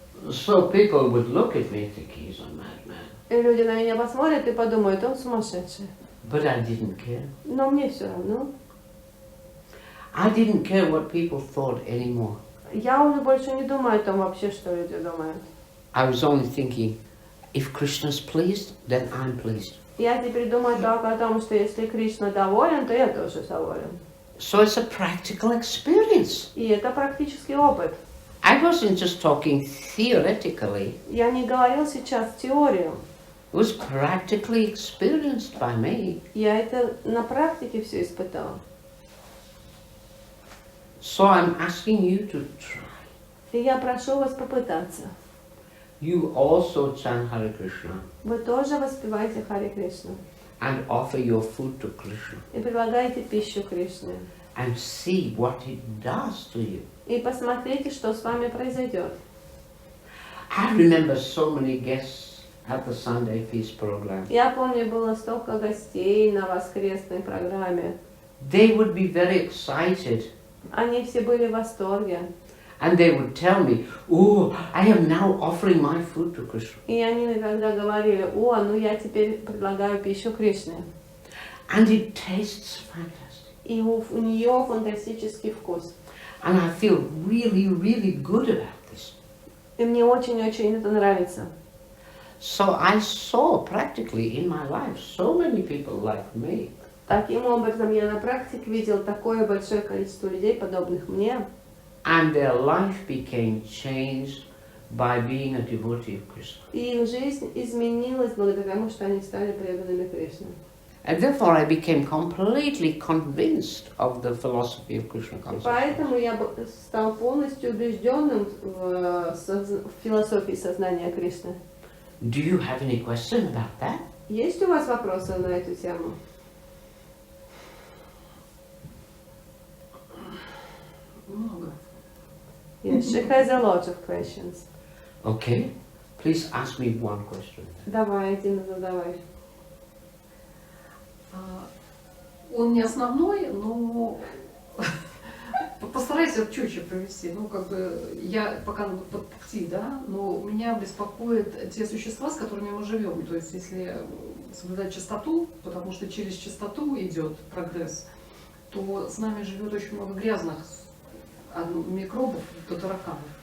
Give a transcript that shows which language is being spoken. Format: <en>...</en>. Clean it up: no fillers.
<en>So people would look at me and think he's a madman.</en> <ru>И люди на меня посмотрят и подумают, он сумасшедший.</ru> <en>But I didn't care.</en> <ru>Но мне все равно.</ru> <en>I didn't care what people thought anymore.</en> <ru>Я уже больше не думаю о том вообще, что люди думают.</ru> <en>I was only thinking, if Krishna's pleased, then I'm pleased.</en> <ru>Я теперь думаю только о том, что если Кришна доволен, то я тоже доволен.</ru> <en>So it's a practical experience.</en> <ru>И это практический опыт.</ru> <en>I wasn't just talking theoretically.</en> <ru>Я не говорил сейчас теорию.</ru> <en>It was practically experienced by me.</en> <ru>Я это на практике все испытала.</ru> <en>So I'm asking you to try.</en> <ru>И я прошу вас попытаться.</ru> <en>You also chant Hare Krishna</en> <ru>Вы тоже воспеваете Харе Кришну.</ru> <en>and offer your food to Krishna</en> <ru>И предлагаете пищу Кришне.</ru> <en>and see what it does to you.</en> <ru>И посмотрите, что с вами произойдет.</ru> <en>I remember so many guests at the Sunday Feast program.</en> <ru>Я помню, было столько гостей на воскресной программе.</ru> <en>They would be very excited</en> <ru>Они все были в восторге.</ru> <en>and they would tell me, oh, I am now offering my food to Krishna.</en> <ru>И они иногда говорили, ну я теперь предлагаю пищу Кришне.</ru> <en>And it tastes fantastic.</en> <ru>И у нее фантастический вкус.</ru> <en>And I feel really, really good about this.</en> <ru>И мне очень-очень это нравится.</ru> <en>So I saw practically in my life so many people like me.</en> <ru>Таким образом, я на практике видел такое большое количество людей, подобных мне.</ru> <en>And their life became changed by being a devotee of Krishna.</en> <ru>И их жизнь изменилась благодаря тому, что они стали преданными Кришне.</ru> <en>And therefore I became completely convinced of the philosophy of Krishna consciousness.</en> <ru>Поэтому я стал полностью убежденным в философии сознания Кришны.</ru> <en>Do you have any question about that?</en> <ru>Есть у вас вопросы на эту тему? Много.</ru> <en>Yes, she has a lot of questions. Okay, please ask me one question.</en> <ru>Давай, Дина, задавай. Он не основной, но постарайся четче провести. Ну, как бы, я пока под пути, да, но меня беспокоят те существа, с которыми мы живем. То есть, если соблюдать чистоту, потому что через чистоту идет прогресс, то с нами живет очень много грязных микробов до тараканов.</ru>